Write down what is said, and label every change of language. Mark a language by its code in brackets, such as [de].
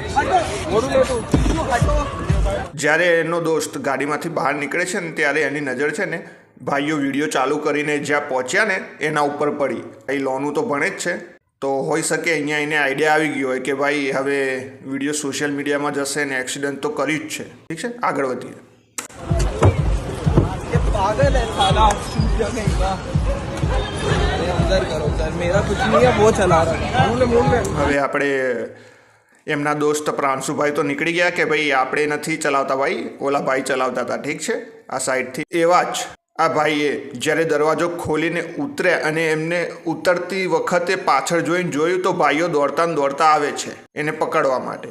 [gu] જ્યારે એનો દોસ્ત ગાડીમાંથી બહાર નીકળે છે ને ત્યારે એની નજર છે ને ભાઈઓ વિડીયો ચાલુ કરીને જ્યાં પહોંચ્યા ને એના ઉપર પડી. એ લોનું તો ભણે જ છે, તો હોઈ શકે અહીંયા એને આઈડિયા આવી ગયો હોય કે ભાઈ હવે વિડીયો સોશિયલ મીડિયામાં જશે ને એક્સિડન્ટ તો કર્યું જ છે. ઠીક છે, આગળ વધીએ. [hi] पागल है साला, शूट कहीं का अंदर करो सर, मेरा कुछ नहीं है, वो चला रहा है. [gu] હવે આપણે એમના દોસ્ત પ્રાંશુભાઈ તો નીકળી ગયા કે ભાઈ આપણે નથી ચલાવતા ભાઈ, ઓલા ભાઈ ચલાવતા હતા. ઠીક છે, આ સાઈડથી એવા જ આ ભાઈએ જ્યારે દરવાજો ખોલીને ઉતર્યા અને એમને ઉતરતી વખતે પાછળ જોઈને જોયું તો ભાઈઓ દોડતા દોડતા આવે છે એને પકડવા માટે.